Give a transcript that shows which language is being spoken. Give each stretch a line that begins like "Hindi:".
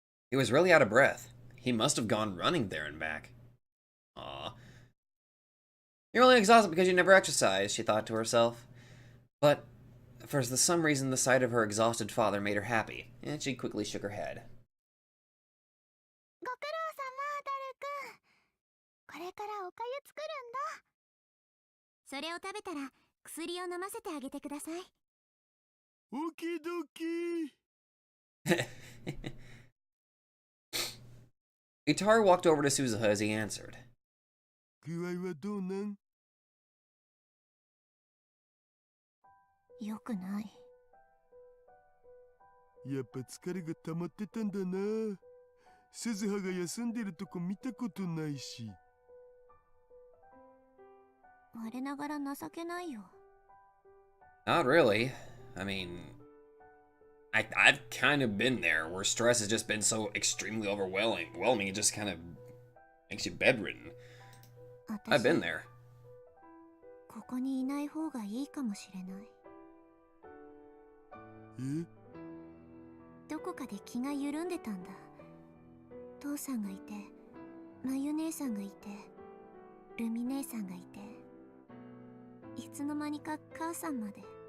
English: He was really out of breath. He must have gone running there and back. Aw. You're only exhausted because you never exercised, she thought to herself. But for some reason, the sight of her exhausted father made her happy, and she quickly shook her head.
Japanese: ご苦労様、ダルくん。これからおかゆ作るんだ。それを食べたら薬を飲ませてあげてください。オキドキ。
English: Itaru walked over to Suzuha as he answered.
Japanese: 具合はどうなん？よくない。やっぱ疲れが溜まってたんだな。鈴葉が休んでるとこ見たことないし。我ながら情けないよ。
English: Not really. I mean, I've kind of been there where stress has just been so extremely overwhelming. It just kind of makes you bedridden. I've been there.
Japanese: ここにいない方がいいかもしれない。え？どこかで気が緩んでたんだ。父さんがいて、まゆ姉さんがいて、ルミ姉さんがいて、いつの間にか母さんまで。